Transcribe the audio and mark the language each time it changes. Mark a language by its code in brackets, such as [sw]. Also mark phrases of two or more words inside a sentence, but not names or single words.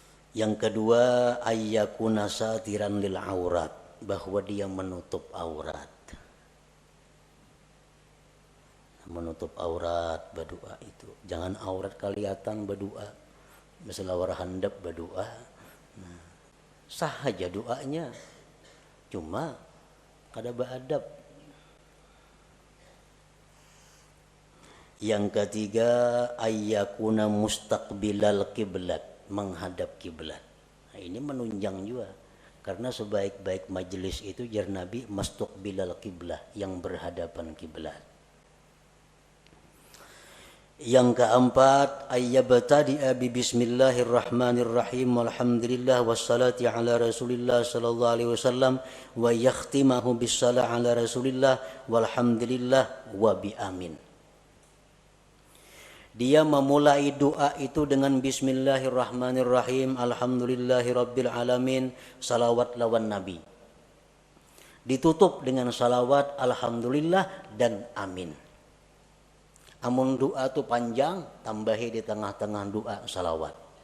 [id] Yang kedua, [ar] أن يكون ساترا للعورة, [id] bahwa dia menutup aurat. Menutup aurat berdoa itu. Jangan aurat kelihatan berdoa. [bjn] Misalnya war handap berdoa. Nah, sah aja doanya. Cuma kada beadab. [id] Yang ketiga, [ar] أن يكون مستقبل القبلة, [id] menghadap kiblat. Nah, ini menunjang juga. [bjn] Karena sebaik-baik majelis itu jar Nabi [ar] مستقبل القبلة, [bjn] yang berhadapan kiblat. [id] Yang keempat, [ar] أن يبتدئ ب بسم الله الرحمن الرحيم والحمد لله والصلاة على رسول الله صلى الله عليه وسلم ويختمه بالصلاة على رسول الله والحمد لله وبآمين. [id] Dia memulai doa itu dengan [ar] بسم الله الرحمن الرحيم، الحمد لله رب العالمين, [id] salawat lawan nabi. Ditutup dengan salawat, alhamdulillah dan amin. [bjn] Amun doa tu panjang, tambahi di tengah-tengah doa salawat.